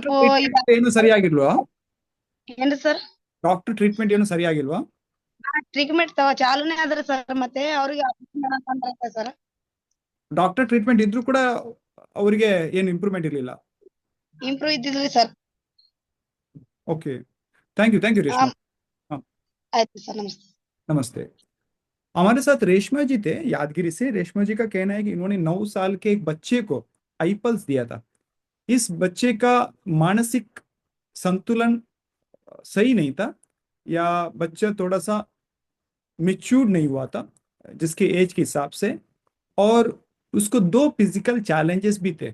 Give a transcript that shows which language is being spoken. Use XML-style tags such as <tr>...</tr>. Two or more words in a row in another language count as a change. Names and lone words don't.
<kn>ಸ್ವಲ್ಪ ಟ್ರೀಟ್ಮೆಂಟ್ ಏನು ಸರಿಯಾಗಿಲ್ವಾ? ಏನ್ರಿ ಸರ್?</kn> <en>doctor treatment</en> <kn>ಏನು ಸರಿಯಾಗಿಲ್ವಾ? ಟ್ರೀಟ್ಮೆಂಟ್ ಚಾಲೂನೇ ಆದ್ರೆ ಸರ್, ಮತ್ತೆ ಅವ್ರಿಗೆ ಸರ್</kn> <en>doctor treatment</en> <kn>ಇದ್ರೂ ಕೂಡ ಅವರಿಗೆ ಏನು ಇಂಪ್ರೂವ್ಮೆಂಟ್ ಇರಲಿಲ್ಲ. ಇಂಪ್ರೂವ್ ಇದ್ದಿದ್ರಿ ಸರ್.</kn> <en>OK, thank you रेशमा। हाँ,</en> <hi>आयतु सर, नमस्ते। नमस्ते। हमारे साथ रेशमा जी थे यादगिरी से। रेशमा जी का कहना है कि इन्होंने 9 साल के एक बच्चे को आईपल्स दिया था। इस बच्चे का मानसिक संतुलन सही नहीं था, या बच्चा थोड़ा सा मैच्योर नहीं हुआ था जिसके एज के हिसाब से, और उसको 2</hi> <en>physical challenges</en> <hi>भी थे।</hi>